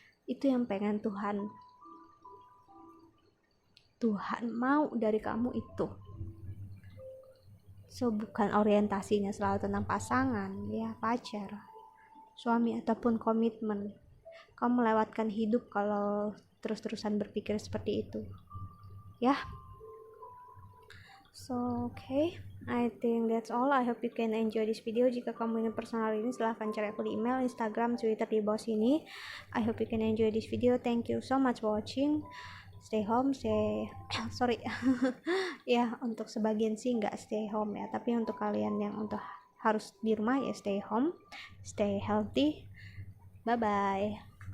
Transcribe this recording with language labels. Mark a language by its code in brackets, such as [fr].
[id] Itu yang pengen Tuhan mau dari kamu itu. So bukan orientasinya selalu tentang pasangan, ya, pacar, suami, ataupun komitmen. Kamu melewatkan hidup kalau terus-terusan berpikir seperti itu, ya. [en] So okay, I think that's all. I hope you can enjoy this video. [id] Jika kamu ingin personal ini, silahkan cari aku di email, Instagram, Twitter di bawah sini. [en] I hope you can enjoy this video. Thank you so much for watching. Stay home, [id] sorry ya, untuk sebagian sih nggak stay home ya, tapi untuk kalian yang untuk harus di rumah ya [en] stay home, stay healthy. Bye bye.